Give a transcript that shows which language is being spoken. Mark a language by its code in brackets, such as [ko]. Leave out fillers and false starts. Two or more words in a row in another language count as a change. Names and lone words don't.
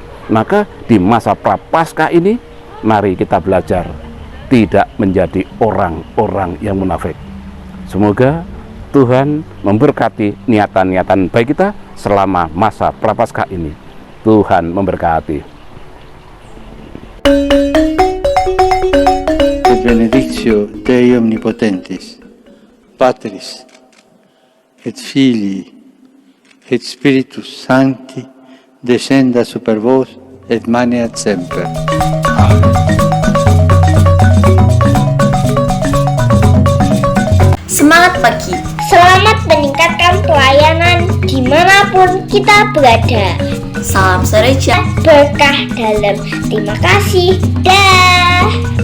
[id] Maka di masa Prapaskah ini, mari kita belajar tidak menjadi orang-orang yang munafik. Semoga Tuhan memberkati niatan-niatan baik kita selama masa Prapaskah ini. Tuhan memberkati. [la] Et benedictio Dei omnipotentis, Patris, et Filii, et Spiritus Sancti, descenda super vos et maneat semper. Amen. [id] Selamat pagi. Selamat meningkatkan pelayanan dimanapun kita berada. Salam Sereja. Berkah dalam. Terima kasih. Dah.